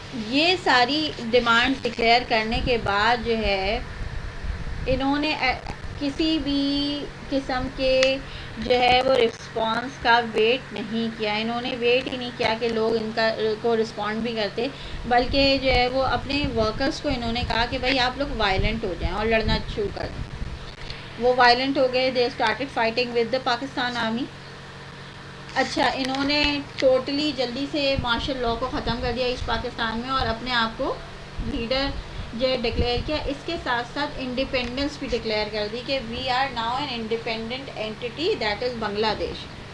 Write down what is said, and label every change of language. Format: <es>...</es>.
<ur>یہ ساری demand declare کرنے کے بعد جو ہے انہوں نے کسی بھی قسم کے جو ہے وہ رسپانس کا ویٹ نہیں کیا. انہوں نے ویٹ ہی نہیں کیا کہ لوگ ان کا کو رسپونڈ بھی کرتے, بلکہ جو ہے وہ اپنے ورکرز کو انہوں نے کہا کہ بھائی آپ لوگ وائلنٹ ہو جائیں اور لڑنا شروع کر دیں. وہ وائلنٹ ہو گئے.</ur> <en>They started fighting with the Pakistan army.</en> <ur>اچھا, انہوں نے ٹوٹلی جلدی سے مارشل لاء کو ختم کر دیا اس پاکستان میں اور اپنے آپ کو لیڈر جو ڈکلیئر کیا. اس کے ساتھ ساتھ انڈیپینڈنس بھی ڈکلیئر کر دی کہ</ur> <en>We are now an independent entity that is Bangladesh.</en>